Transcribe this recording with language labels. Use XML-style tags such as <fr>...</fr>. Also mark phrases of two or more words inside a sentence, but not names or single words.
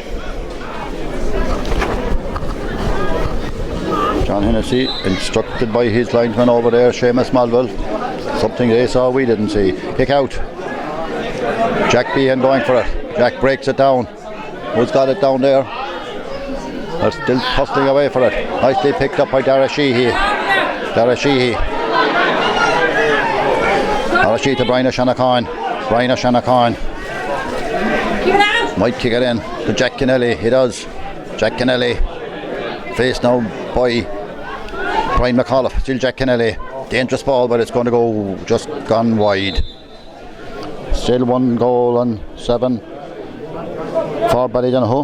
<en>John Hennessy instructed by his linesman over there, Seamus Malville. Something they saw we didn't see. Kick out. Jack Behan going for it. Jack breaks it down. Who's got it down there? They're still hustling away for it. Nicely picked up by Dara Sheehy. Dara Sheehy. Dara Sheehy to Brian O'Shannon. Brian O'Shannon. Might kick it in to Jack Kennelly. He does. Jack Kennelly. Faced now by Brian McAuliffe. Still Jack Kennelly. Dangerous ball, but it's going to go just gone wide. Still 1 goal and 7 for Ballydonoghue.</en>